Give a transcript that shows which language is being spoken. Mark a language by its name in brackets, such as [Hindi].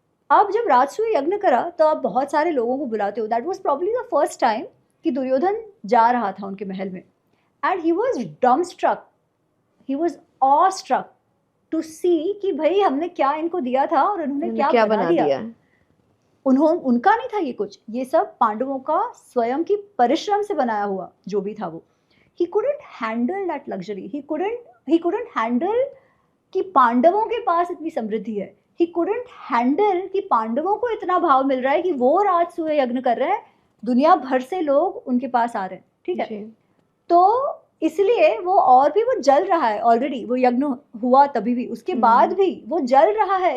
[Hindi] अब जब राजसूय यज्ञ करा तो आप बहुत सारे लोगों को बुलाते हो। [English] that was probably the first time [Hindi] कि दुर्योधन जा रहा था उनके महल में [English] and he was dumbstruck, he was awestruck to see [Hindi] कि भाई हमने क्या इनको दिया था और उन्होंने क्या बना दिया। उनका नहीं था ये कुछ, ये सब पांडवों का स्वयं की परिश्रम से बनाया हुआ जो भी था वो। [English] He couldn't handle that luxury. He couldn't handle [Hindi] कि पांडवों के पास इतनी समृद्धि है। [English] He couldn't handle [Hindi] कि पांडवों को इतना भाव मिल रहा है कि वो राजसूय यज्ञ कर रहे हैं, दुनिया भर से लोग उनके पास आ रहे हैं, ठीक है। तो इसलिए वो जल रहा है ऑलरेडी, वो यज्ञ हुआ तभी भी, उसके बाद भी वो जल रहा है।